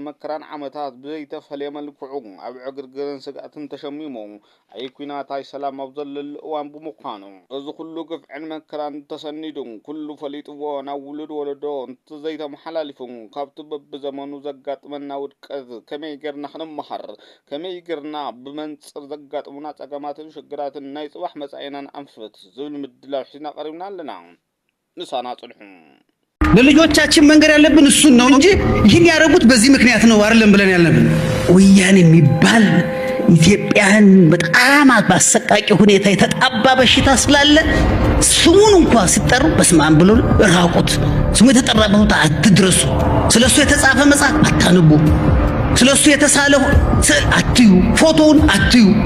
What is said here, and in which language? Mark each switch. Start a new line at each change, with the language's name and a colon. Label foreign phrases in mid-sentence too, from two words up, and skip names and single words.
Tigrinya: መከራን ዓመታት ብዘይተፈለየ መልክዑ ኣብ ዕግርግርን ስጋእትን ተሸሚሙ ኣይ ኩናታይ ሰላም ኣብ ዘለሉ እዋን ብምዃኑ እዚ ኩሉ ግፍዕን መከራን ተሰኒዱ ኩሉ ፈሊጥዎ ናብ ውሉድ ወለዶ እንተዘይተመሓላሊፉ ካብቲ በብዘመኑ ዘጋጥመና ውድቀት ከመይ ጌርና ክንመሃር ከመይ ጌርና ብመንፅር ዘጋጥሙና ፀገማትን ሽግራትን ናይ ፅባሕ መጻኢናን ኣንፈት ዝብል ምድላው ሒዝና ቀሪብና ኣለና ንሳና ጽንሑ
Amharic: ለልጆቻችን መንገር ያለብን እሱን ነው እንጂ ይህን ያደረጉት በዚህ ምክንያት ነው አይደለም ብለን ያለብን ወያኔ የሚባል ኢትዮጵያን በጣም በአሰቃቂ ሁኔታ የተጣባ በሽታ ስላለ ስሙን እንኳን ሲጠሩ በስማን ብሎ ራቁት ስሙ የተጠራበት አትድረሱ ስለሱ የተጻፈ መጽሐፍ አታንቡ ስለሱ የተሳለው ስዕል አትዩ ፎቶውን አትዩ